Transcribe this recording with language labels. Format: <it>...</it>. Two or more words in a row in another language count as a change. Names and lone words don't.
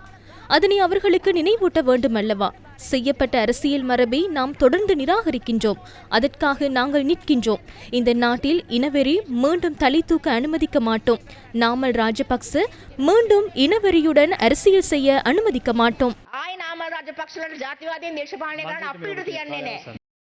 <ta>அதனை அவர்களுக்கு நினைவூட்ட வேண்டுமல்லவா? செய்யப்பட்ட அரசியல் மரபை நாம் தொடர்ந்து நிராகரிக்கின்றோம். அதற்காக நாங்கள் நிற்கின்றோம். இந்த நாட்டில் இனவெறி மீண்டும் தலை தூக்க அனுமதிக்க மாட்டோம். நாமல் ராஜபக்ச மீண்டும் இனவெறியுடன் அரசியல் செய்ய அனுமதிக்க மாட்டோம்.</ta> <si>ආයි නාමල් රාජපක්ෂලට ජාතිවාදීන් දේශපාලනය කරන්න අපිට තියන්නේ නැහැ.</si>